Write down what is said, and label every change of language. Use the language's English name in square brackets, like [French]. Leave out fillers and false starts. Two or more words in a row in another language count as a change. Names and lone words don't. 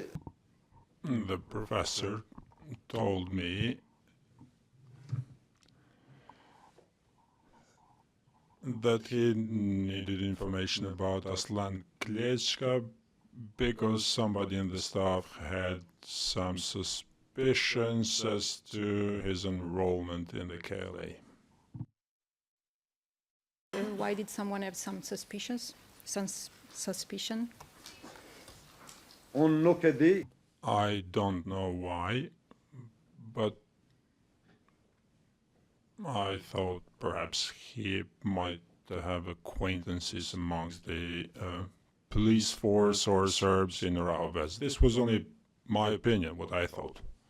[English] The professor told me that he needed information about Aslan Klečka because somebody in the staff had some suspicions as to his enrollment in the KLA. Why did someone have some suspicion? [Albanian] unë nuk e di, [English] I don't know why, but I thought perhaps he might have acquaintances amongst the police force or Serbs in Rahovec. This was only my opinion, what I thought.